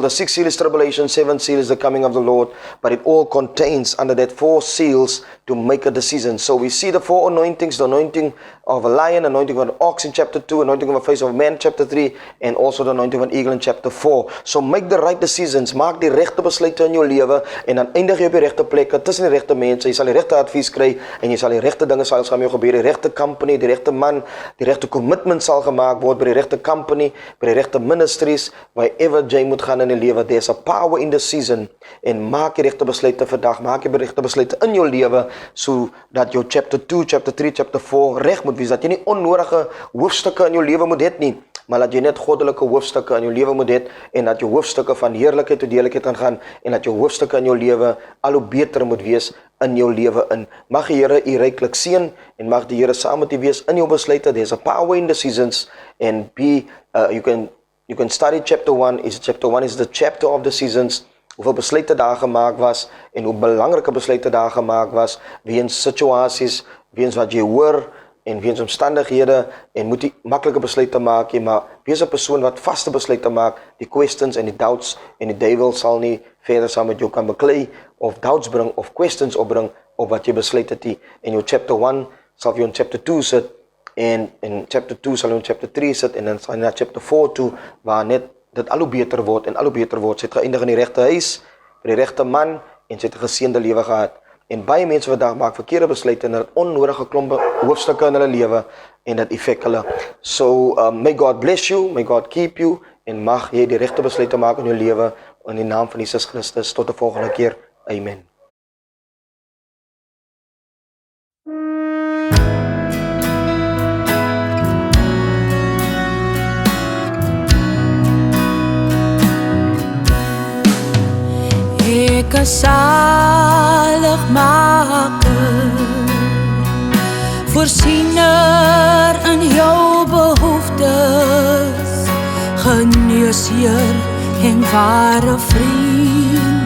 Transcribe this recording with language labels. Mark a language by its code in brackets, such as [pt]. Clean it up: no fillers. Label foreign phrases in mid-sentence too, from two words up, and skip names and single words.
[en] The 6th seal is tribulation, 7th seal is the coming of the Lord, but it all contains under that 4 seals to make a decision. So we see the 4 anointings, the anointing of a lion, anointing of an ox in chapter 2, anointing of a face of a man chapter 3, and also the anointing of an eagle in chapter 4. So make the right decisions, [af] maak die regte besluite in jou lewe, en dan eindig jy op die regte plekke, tussen die regte mense, jy sal die regte advies kry, en jy sal die regte dinge sal met jou gebeur, die regte company, die regte man, die regte commitment sal gemaak word by die regte company, by die regte ministries, wherever jy moet gaan in die lewe. [en] There's a power in the season, [af] en maak die regte besluite vandag, maak die regte besluite in jou lewe, so dat jou chapter 2, chapter 3, chapter 4 reg moet wees, dat jy nie onnodige hoofstukke in jou lewe moet hê nie. maar dat jy net goddelike hoofstukke in jou lewe moet hê en dat jou hoofstukke van heerlikheid tot heerlikheid kan gaan en dat jou hoofstukke in jou lewe al hoe beter moet wees in jou lewe in. Mag die Here u ryklik seën en mag die Here saam met u wees in jou besluite. [en] There's a power in decisions and you can study chapter 1. Chapter 1 is the chapter of the seasons. [af] Hoeveel besluite daar gemaak was en hoe belangrike besluite daar gemaak was weens situasies, weens wat jy hoor en weens omstandighede en moet jy maklike besluite maak, maar wees 'n persoon wat vaste besluite maak. Die questions en die doubts en die duiwel sal nie verder saam met jou kan beklei of doubts bring of questions opbring op wat jy besluit het. En jou chapter 1 sal jy in chapter 2 sit en in chapter 2 sal jy in chapter 3 sit en dan sal jy na chapter 4 toe waar net dit al hoe beter word en al hoe beter word. Sy het geëindig in die regte huis, vir die regte man en sy het 'n geseënde lewe gehad. En baie mense vandag maak verkeerde besluite en het onnodige klompe hoofstukke in hulle lewe en dit affek hulle. [en] So may God bless you, may God keep you [af] en mag jy die regte besluite maak in jou lewe in die naam van Jesus Christus. Tot 'n volgende keer. Amen. Ek is zaligmaker, voorziener in jou behoeftes, geneesheer en ware vriend.